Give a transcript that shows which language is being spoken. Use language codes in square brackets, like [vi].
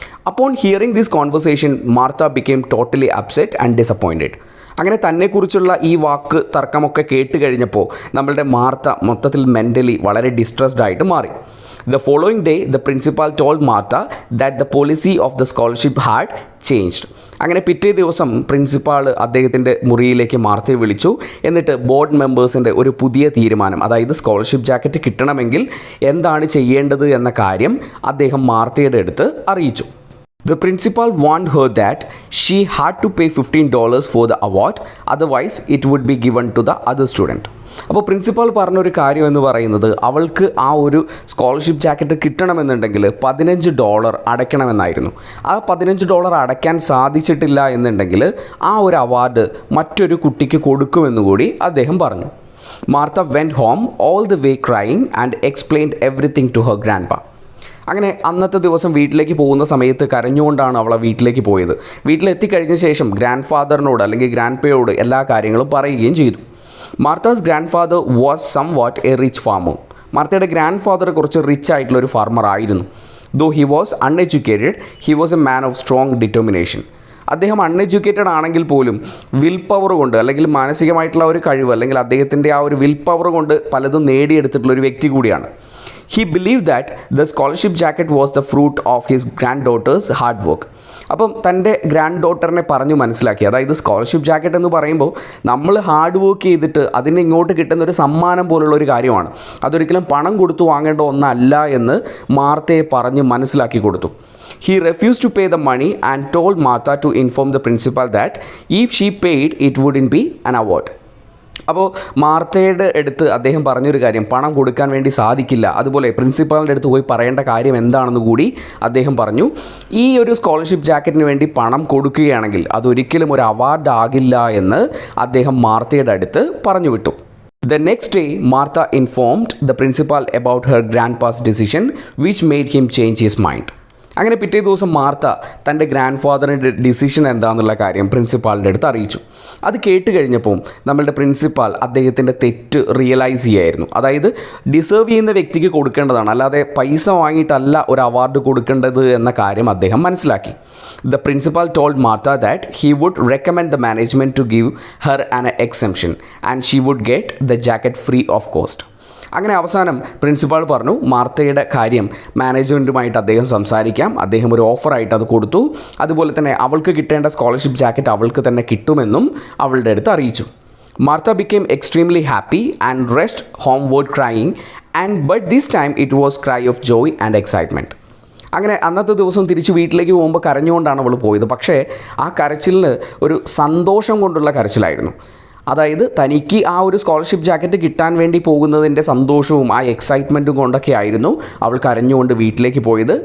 [en] അപ്പോൾ hearing this conversation Martha became totally upset and disappointed. [ml] അങ്ങനെ തന്നെക്കുറിച്ചുള്ള ഈ വാക്ക് തർക്കമൊക്കെ കേട്ട് കഴിഞ്ഞപ്പോൾ നമ്മളുടെ മാർത്ത മൊത്തത്തിൽ മെൻ്റലി വളരെ ഡിസ്ട്രസ്ഡ് ആയിട്ട് മാറി. [en] The following day, the principal told Martha that the policy of the scholarship had changed. [ml] അങ്ങനെ പിറ്റേ ദിവസം പ്രിൻസിപ്പാൾ അദ്ദേഹത്തിൻ്റെ മുറിയിലേക്ക് മാർത്തയെ വിളിച്ചു. എന്നിട്ട് ബോർഡ് മെമ്പേഴ്സിൻ്റെ ഒരു പുതിയ തീരുമാനം, അതായത് സ്കോളർഷിപ്പ് ജാക്കറ്റ് കിട്ടണമെങ്കിൽ എന്താണ് ചെയ്യേണ്ടത് എന്ന കാര്യം അദ്ദേഹം മാർത്തയുടെ അടുത്ത് അറിയിച്ചു. [en] The principal warned her that she had to pay $15 for the award, otherwise it would be given to the other student. [ml] അപ്പോൾ പ്രിൻസിപ്പാൾ പറഞ്ഞൊരു കാര്യം എന്ന് പറയുന്നത് അവൾക്ക് ആ ഒരു സ്കോളർഷിപ്പ് ജാക്കറ്റ് കിട്ടണമെന്നുണ്ടെങ്കിൽ $15 അടയ്ക്കണമെന്നായിരുന്നു. ആ $15 അടയ്ക്കാൻ സാധിച്ചിട്ടില്ല എന്നുണ്ടെങ്കിൽ ആ ഒരു അവാർഡ് മറ്റൊരു കുട്ടിക്ക് കൊടുക്കുമെന്ന് കൂടി അദ്ദേഹം പറഞ്ഞു. [en] Martha went home all the way crying and explained everything to her grandpa. [ml] അങ്ങനെ അന്നത്തെ ദിവസം വീട്ടിലേക്ക് പോകുന്ന സമയത്ത് കരഞ്ഞുകൊണ്ടാണ് അവൾ വീട്ടിലേക്ക് പോയത്. വീട്ടിലെത്തിക്കഴിഞ്ഞ ശേഷം ഗ്രാൻഡ് ഫാദറിനോട് അല്ലെങ്കിൽ ഗ്രാൻഡ് പേയോട് എല്ലാ കാര്യങ്ങളും പറയുകയും ചെയ്തു. [en] Martha's grandfather was somewhat a rich farmer. [ml] മാർത്തയുടെ grand father കുറച്ച് റിച്ച് ആയിട്ടുള്ള ഒരു ഫാർമർ ആയിരുന്നു. [en] Though he was uneducated, he was a man of strong determination. [ml] അദ്ദേഹം അൺഎഡ്യൂക്കേറ്റഡ് ആണെങ്കിൽ പോലും വിൽ പവർ കൊണ്ട് അല്ലെങ്കിൽ മാനസികമായിട്ടുള്ള ഒരു കഴിവ് അല്ലെങ്കിൽ അദ്ദേഹത്തിൻ്റെ ആ ഒരു വിൽ പവർ കൊണ്ട് പലതും നേടിയെടുത്തിട്ടുള്ള ഒരു വ്യക്തി കൂടിയാണ്. [en] He believed that the scholarship jacket was the fruit of his granddaughter's hard work. [ml] അപ്പം തൻ്റെ ഗ്രാൻഡ് ഡോട്ടറിനെ പറഞ്ഞു മനസ്സിലാക്കി, അതായത് സ്കോളർഷിപ്പ് ജാക്കറ്റ് എന്ന് പറയുമ്പോൾ നമ്മൾ ഹാർഡ് വർക്ക് ചെയ്തിട്ട് അതിന് ഇങ്ങോട്ട് കിട്ടുന്ന ഒരു സമ്മാനം പോലുള്ള ഒരു കാര്യമാണ്, അതൊരിക്കലും പണം കൊടുത്തു വാങ്ങേണ്ട ഒന്നല്ല എന്ന് മാർത്തയെ പറഞ്ഞ് മനസ്സിലാക്കി കൊടുത്തു. [en] He refused to pay the money and told Martha to inform the principal that if she paid it wouldn't be an award. [ml] അപ്പോൾ മാർത്തയുടെ അടുത്ത് അദ്ദേഹം പറഞ്ഞൊരു കാര്യം, പണം കൊടുക്കാൻ വേണ്ടി സാധിക്കില്ല, അതുപോലെ പ്രിൻസിപ്പാളിൻ്റെ അടുത്ത് പോയി പറയേണ്ട കാര്യം എന്താണെന്ന് കൂടി അദ്ദേഹം പറഞ്ഞു. ഈ ഒരു സ്കോളർഷിപ്പ് ജാക്കറ്റിന് വേണ്ടി പണം കൊടുക്കുകയാണെങ്കിൽ അതൊരിക്കലും ഒരു അവാർഡ് ആകില്ല എന്ന് അദ്ദേഹം മാർത്തയുടെ അടുത്ത് പറഞ്ഞു വിട്ടു. [en] The next day, Martha informed the principal about her grandpa's decision, which made him change his mind. [ml] അങ്ങനെ പിറ്റേ ദിവസം മാർത്ത തൻ്റെ ഗ്രാൻഡ് ഫാദറിൻ്റെ ഡിസിഷൻ എന്താണെന്നുള്ള കാര്യം പ്രിൻസിപ്പാളിൻ്റെ അടുത്ത് അറിയിച്ചു. അത് കേട്ട് കഴിഞ്ഞപ്പോൾ നമ്മളുടെ പ്രിൻസിപ്പാൾ അദ്ദേഹത്തിൻ്റെ തെറ്റ് റിയലൈസ് ചെയ്യായിരുന്നു. അതായത് ഡിസേർവ് ചെയ്യുന്ന വ്യക്തിക്ക് കൊടുക്കേണ്ടതാണ്, അല്ലാതെ പൈസ വാങ്ങിയിട്ടല്ല ഒരു അവാർഡ് കൊടുക്കേണ്ടത് എന്ന കാര്യം അദ്ദേഹം മനസ്സിലാക്കി. [en] The principal told Martha that he would recommend the management to give her an exemption and she would get the jacket free of cost. [ml] അങ്ങനെ അവസാനം പ്രിൻസിപ്പാൾ പറഞ്ഞു മാർത്തയുടെ കാര്യം മാനേജ്മെൻറ്റുമായിട്ട് അദ്ദേഹം സംസാരിക്കാം, അദ്ദേഹം ഒരു ഓഫറായിട്ട് അത് കൊടുത്തു, അതുപോലെ തന്നെ അവൾക്ക് കിട്ടേണ്ട സ്കോളർഷിപ്പ് ജാക്കറ്റ് അവൾക്ക് തന്നെ കിട്ടുമെന്നും അവളുടെ അടുത്ത് അറിയിച്ചു. [en] Martha became extremely happy and rushed homeward crying, but this time it was cry of joy and excitement. [ml] അങ്ങനെ അന്നത്തെ ദിവസം തിരിച്ച് വീട്ടിലേക്ക് പോകുമ്പോൾ കരഞ്ഞുകൊണ്ടാണ് അവൾ പോയത്. പക്ഷേ ആ കരച്ചിലിന് ഒരു സന്തോഷം കൊണ്ടുള്ള കരച്ചിലായിരുന്നു. അതായത് തനിക്ക് ആ ഒരു സ്കോളർഷിപ്പ് ജാക്കറ്റ് കിട്ടാൻ വേണ്ടി പോകുന്നതിൻ്റെ സന്തോഷവും ആ എക്സൈറ്റ്മെൻറ്റും കൊണ്ടൊക്കെ ആയിരുന്നു അവൾ കരഞ്ഞുകൊണ്ട് വീട്ടിലേക്ക് പോയത്.